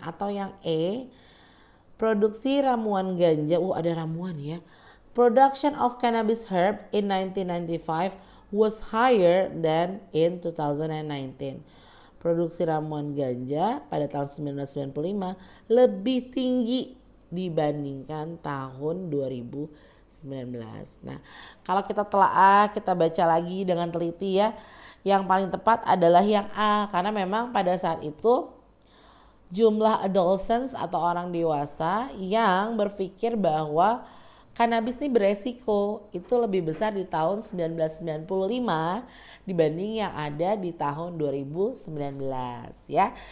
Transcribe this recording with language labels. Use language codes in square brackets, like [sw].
[id] Atau yang E, produksi ramuan ganja, ada ramuan ya. [en] Production of cannabis herb in 1995 was higher than in 2019. [id] Produksi ramuan ganja pada tahun 1995 lebih tinggi dibandingkan tahun 2019. Nah, kalau kita telaah, kita baca lagi dengan teliti ya, yang paling tepat adalah yang A, karena memang pada saat itu jumlah adolescents atau orang dewasa yang berpikir bahwa kanabis ini beresiko itu lebih besar di tahun 1995 dibanding yang ada di tahun 2019 ya.